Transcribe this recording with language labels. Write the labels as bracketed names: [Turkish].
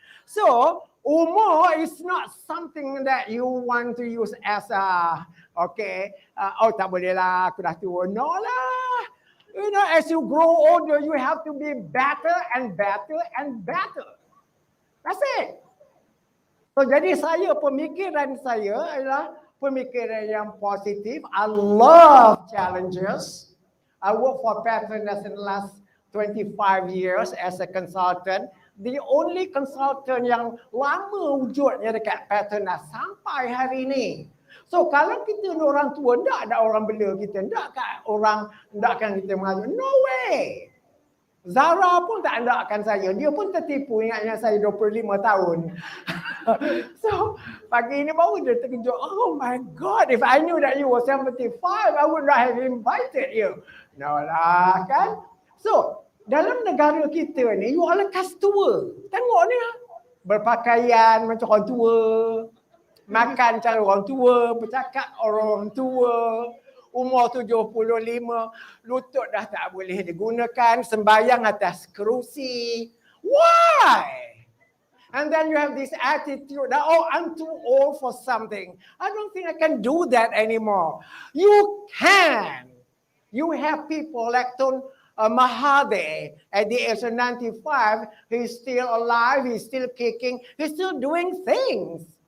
[English] So, umur is not something that you want to use as a, [Malay] tak boleh lah, aku dah tua. [English] No lah. You know, as you grow older, you have to be better and better and better. That's it. [Malay] So, jadi pemikiran saya adalah pemikiran yang positif. [English] I love challenges. I work for Petronas in the last 25 years as a consultant. The only consultant [Malay] yang lama wujudnya dekat Petronas sampai hari ini. So kalau kita ni orang tua, tak ada orang bela kita, takkan kita mengajar. [English] No way. [Malay] Zara pun tak andakkan saya. Dia pun tertipu, ingatnya saya 25 tahun. So pagi ini baru dia terkejut. [English] Oh my God, if I knew that you were 75, I would not have invited you. [Malay] No lah kan. So dalam negara kita ni, you all lekas tua. Tengok ni lah. Berpakaian macam orang tua. Makan cara orang tua. Bercakap orang tua. Umur 75. Lutut dah tak boleh digunakan. Sembayang atas kerusi. Why? [English] And then you have this attitude that, oh, I'm too old for something. I don't think I can do that anymore. You can. You have people like Mahathir at the age of 95, he's still alive, he's still kicking, he's still doing things.